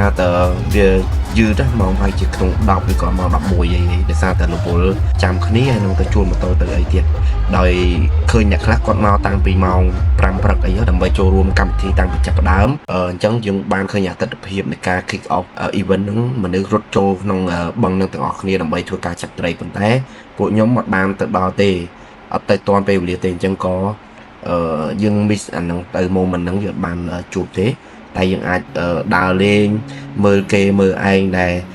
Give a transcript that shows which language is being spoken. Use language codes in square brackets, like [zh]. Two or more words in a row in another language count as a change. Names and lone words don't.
[km] តែវាយឺតម៉ោងហើយជាក្នុង10ឬក៏ម៉ោង11អីដោយសារតែរវល់ចាំគ្នាហើយនឹងទៅជួលម៉ូតូទៅអីទៀត ដោយឃើញអ្នកខ្លះគាត់មកតាំងពីម៉ោង5ព្រឹកអីដើម្បីចូលរួមកម្មវិធីតាំងពីចាប់ផ្ដើមអញ្ចឹងយើងបានឃើញអតិថិភាពនៃការ [en] kick off event [km] ហ្នឹងមនុស្សរត់ចូលក្នុងបឹងនឹងទាំងអស់គ្នាដើម្បីធ្វើការចាប់ត្រីប៉ុន្តែពួកខ្ញុំអត់បានទៅដល់ទេអត់ទៅទាន់ពេលវេលាទេអញ្ចឹងក៏យើង miss អាហ្នឹងទៅ moment ហ្នឹងយើងអត់បានជួបទេតែយើងអាចដើរលេងមើលគេមើលឯងដែល